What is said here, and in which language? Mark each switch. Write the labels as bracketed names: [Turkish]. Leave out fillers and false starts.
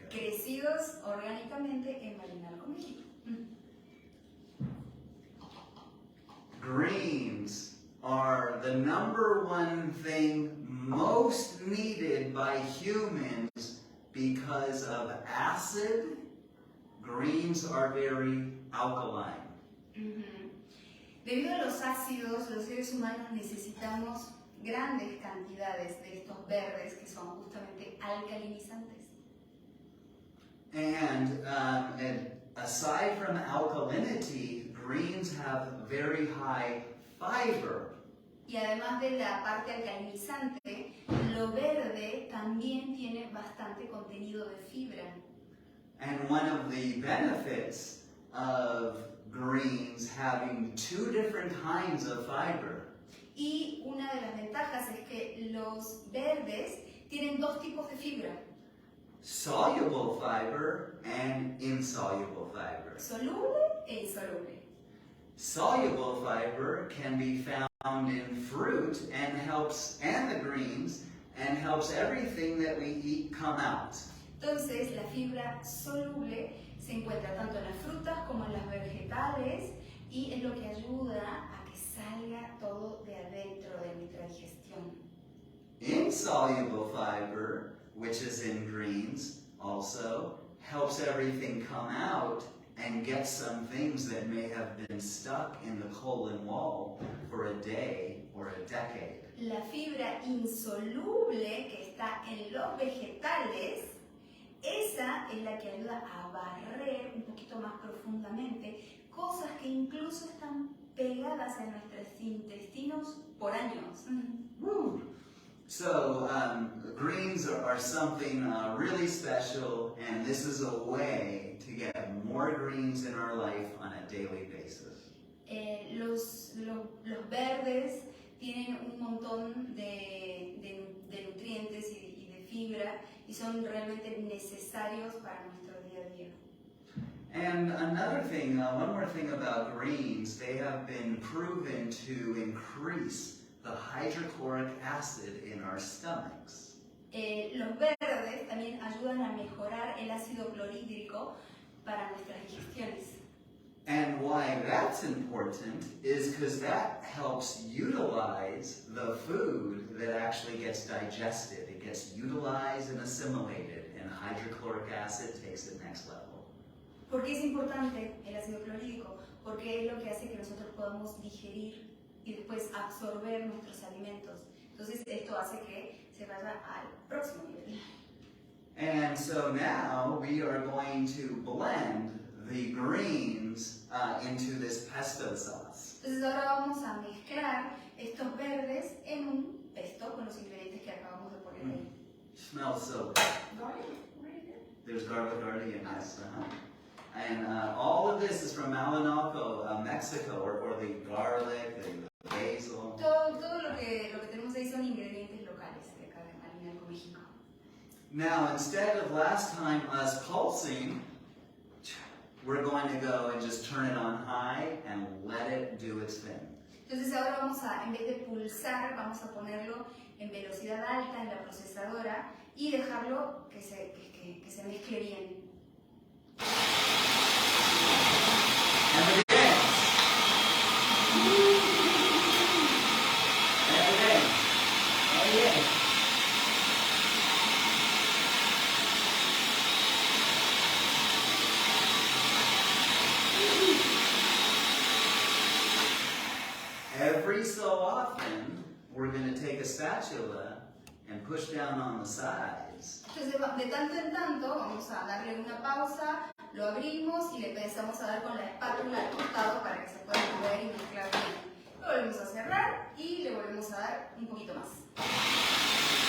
[Spanish] Crecidos orgánicamente en Malinalco, México. [English] Greens are the number one thing most needed by humans because of acid. Greens are very alkaline. [Spanish] Debido a los ácidos, los seres humanos necesitamos grandes cantidades de estos verdes que son justamente alcalinizantes. [English] And aside from alkalinity, greens have very high fiber. [Spanish] Y además de la parte alcalinizante, lo verde también tiene bastante contenido de fibra. [English] And one of the benefits of greens having 2 different kinds of fiber. [Spanish] Y una de las ventajas es que los verdes tienen dos tipos de fibra. [English] Soluble fiber and insoluble fiber. [Spanish] Soluble e insoluble. [English] Soluble fiber can be found in fruit and the greens and helps everything that we eat come out. [Spanish] Entonces, la fibra soluble se encuentra tanto en las frutas como en las vegetales y es lo que ayuda a que salga todo de adentro de nuestra digestión. [English] Insoluble fiber, which is in greens, also helps everything come out and get some things that may have been stuck in the colon wall for a day or a decade. [Spanish] La fibra insoluble que está en los vegetales, esa es la que ayuda a barrer un poquito más profundamente cosas que incluso están pegadas a nuestros intestinos por años. Woo. [English] So greens are something really special, and this is a way to get more greens in our life on a daily basis. [Spanish] Los verdes tienen un montón de nutrientes y de fibra y son realmente necesarios para nuestro día a día. [English] And another thing, one more thing about greens, they have been proven to increase the hydrochloric acid in our stomachs. [Spanish] Los verdes también ayudan a mejorar el ácido clorhídrico para nuestras digestiones. [English] And why that's important is because that helps utilize the food that actually gets digested. It gets utilized and assimilated, and hydrochloric acid takes it next level. [Spanish] ¿Por qué es importante el ácido clorhídrico? Porque es lo que hace que nosotros podamos digerir y después absorber nuestros alimentos. Entonces esto hace que se vaya al próximo nivel. [English] And so now we are going to blend the greens into this pesto sauce. [Spanish] Entonces ahora vamos a mezclar estos verdes en un pesto con los ingredientes que acabamos de poner ahí. [English] Smells so Garlic, right there. There's garlic already in this. And all of this is from Malinaco, Mexico, or the garlic, the basil. [Spanish] Todo lo que tenemos ahí son ingredientes locales de acá de Malinaco, México. [English] Now, instead of last time us pulsing, we're going to go and just turn it on high and let it do its thing. [Spanish] Entonces ahora vamos a, en vez de pulsar, vamos a ponerlo en velocidad alta en la procesadora y dejarlo que se mezcle bien. [English] And the dance. And the dance. Oh yeah. Every so often, we're going to take a spatula and push down on the sides. [Spanish] Entonces de tanto en tanto vamos a darle una pausa, lo abrimos y le empezamos a dar con la espátula al costado para que se pueda mover y mezclar bien. Lo volvemos a cerrar y le volvemos a dar un poquito más.